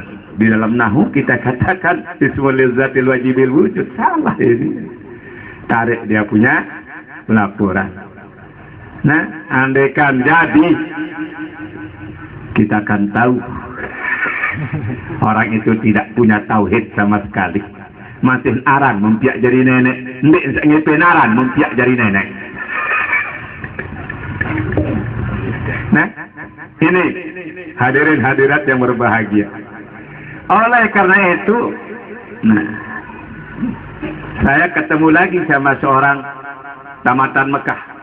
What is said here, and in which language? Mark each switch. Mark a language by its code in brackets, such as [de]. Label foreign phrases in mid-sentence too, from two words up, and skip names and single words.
[id] Di dalam nahu kita katakan [ar] اسم الذات واجب الوجود. [id] Salah ini. Tarik dia punya laporan. Nah, andaikan jadi, kita akan tahu orang itu tidak punya tauhid sama sekali. [sas] Masih aran mempiak jari nenek, ndik ngepen aran mempiak jari nenek. [id] Nah, ini hadirin hadirat yang berbahagia. Oleh karena itu, nah, saya ketemu lagi sama seorang tamatan Mekah.